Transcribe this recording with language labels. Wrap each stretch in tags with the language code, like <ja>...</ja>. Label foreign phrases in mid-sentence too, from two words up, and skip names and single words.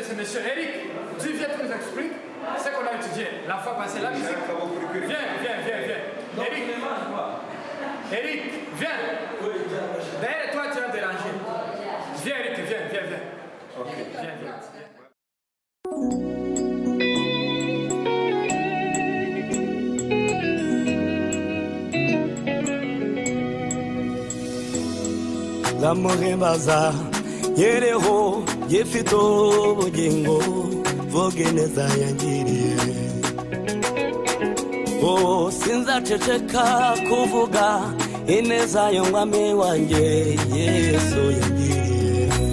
<fr>Monsieur Eric, tu viens, tu nous expliques ce qu'on a étudié la fois passée, la musique. Viens. Eric, viens. D'ailleurs, toi, tu as dérangé. Viens, Eric, viens. Ok, viens.</fr> <rw>Zamuhimbaza yereho yifite ubugingo vuga neza yangiriye sinzaceceka kuvuga ineza y'umwami wanjye Yesu yangiriye</rw>